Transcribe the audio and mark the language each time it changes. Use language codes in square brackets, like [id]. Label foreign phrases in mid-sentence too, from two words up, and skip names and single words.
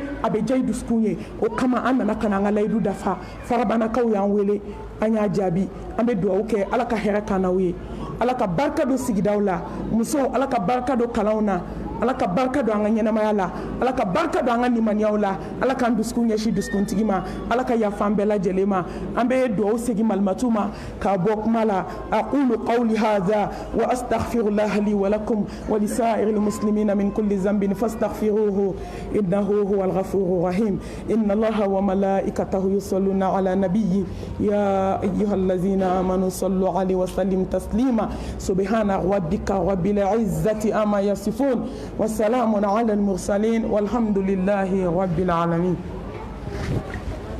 [bm] a bɛ diya i dusukun ye o kama an nana ka na an ka layidu dafa farabanakaw y'an wele an y'a jaabi an bɛ dugawu kɛ ala ka hɛrɛ k'an n'aw ye ala ka barika don sigidaw la musow ala ka barika don kalanw na ala ka barka don an ka ɲɛnamaya la ala ka barka don an ka limaniyaw la ala k'an dusukun ɲɛsin dusukuntigi ma ala ka yafa an bɛɛ lajɛlen ma an bɛ dugawu segin malimatu ma k'a bɔ kuma la [ar] أقول قولي هذا وأستغفر الله لي ولكم ولسائر المسلمين من كل ذنب فاستغفروه إنه هو الغفور الرحيم إن الله وملائكته يصلون على النبي يا أيها الذين آمنوا صلوا عليه وسلم تسليما سبحان ربك رب العزة عما يصفون وسلام على المرسلين والحمد لله رب العالمين.